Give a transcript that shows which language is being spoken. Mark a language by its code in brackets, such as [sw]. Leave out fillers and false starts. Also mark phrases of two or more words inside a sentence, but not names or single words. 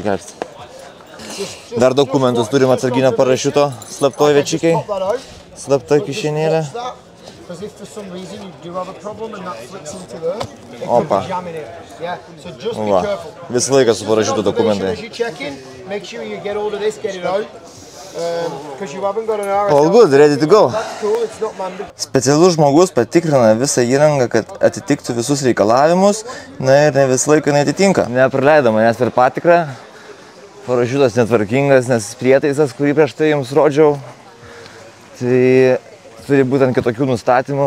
[lt] Dar dokumentus turim atsarginio parašiuto, slaptoj večikiai. Slapta kišenėlė. Opa. Va, visą laiką su parašiuto dokumentai. [en] All good, ready to go. [lt] Specialus žmogus patikrina visą įrangą, kad atitiktų visus reikalavimus, na ir ne visą laiką neatitinka. Nepraleido manęs per patikrą. Parašiutas netvarkingas, nes prietaisas, kurį prieš tai jums rodžiau, tai turi būtent kitokių nustatymų.